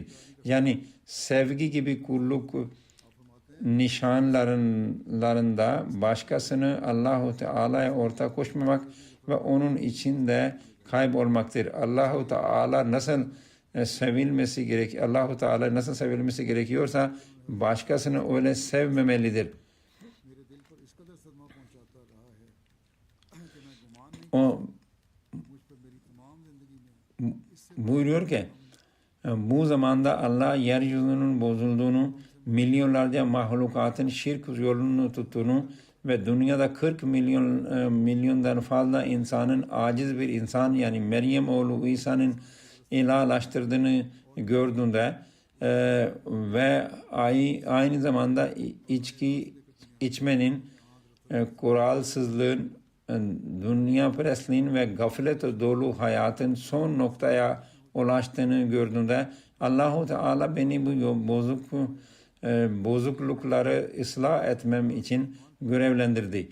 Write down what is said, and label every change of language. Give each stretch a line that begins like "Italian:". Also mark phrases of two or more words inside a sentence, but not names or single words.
Turkish: Yani sevgi gibi kulluk nişanlarında başkasını Allah-u Teala'ya ortak koşmamak ve onun içinde kaybolmaktır. Allahu Teala nasıl sevilmesi gerek, Allahu Teala nasıl sevilmesi gerekiyorsa başkasını öyle sevmemelidir.
Urdu: میرے دل پر اس قدر صدمہ پہنچاتا رہا ہے کہ میں گمان نہیں
Turkish: O
Urdu: مجھ پر میری تمام زندگی میں
Turkish: buyuruyor ki bu zamanda Allah yeryüzünün bozulduğunu, milyonlarca mahlukatın şirk yolunu tuttuğunu ve dünyada 40 milyondan fazla insanın aciz bir insan yani Meryem oğlu İsa'nın ilahlaştırdığını gördüğünde ve aynı zamanda içki içmenin, kuralsızlığın, dünya perestliğin ve gaflet dolu hayatın son noktaya ulaştığını gördüğünde Allahu Teala beni bu bozuklukları ıslah etmem için görevlendirdi.